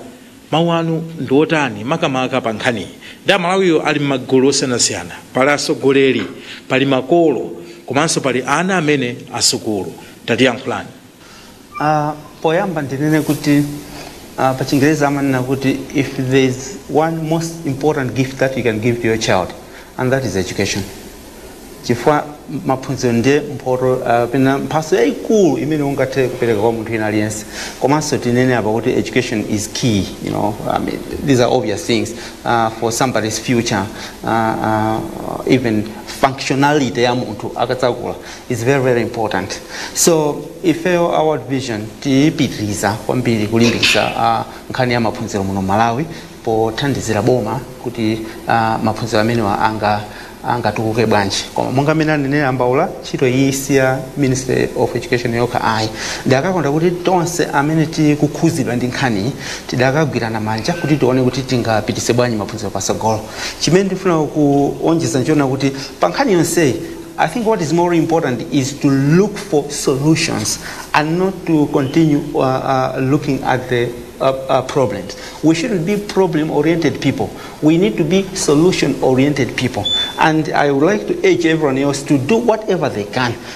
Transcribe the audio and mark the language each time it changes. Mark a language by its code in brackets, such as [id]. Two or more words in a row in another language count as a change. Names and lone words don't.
[ny] Mawu anu ndi otani makamaka pa nkhani ndi Malawiyo ali m'magulu osiyanasiyana, pali asogoleri, pali makolo, komanso pali ana amene asukulu. Tatiyankhulani. Poyamba ndinene kuti pa Chingereza amanena kuti [en] if there is one most important gift that you can give to your child, and that is education. [ny] Chifukwa maphunziro ndiye mphatso yayikulu imene ungathe kupereka kwa munthu ina aliyense. Komanso tinene apa kuti [en] education is key, you know. I mean, these are obvious things for somebody's future, even functionality [ny] ya munthu akatsakula [en] is very, very important. So if our vision [ny] tipitiriza kwambiri kulimbikitsa nkhani ya maphunziro muno Malawi pothandizira boma kuti maphunziro amenewa angatukuke bwanji. Koma monga amene anenera Mbaula, ntchito iyi siya Ministry of Education yokha ayi. Ndakakonda kuti tonse amene tikukhuzidwa ndi nkhani tidakagwirana manja kuti tione kuti tingapitise bwanji maphunziro pasogolo. Chimene ndifuna kuonjeza nchiona kuti pa nkhani yonseyi, [en] I think what is more important is to look for solutions and not to continue looking at the problems. We shouldn't be problem-oriented people. We need to be solution-oriented people. And I would like to urge everyone else to do whatever they can.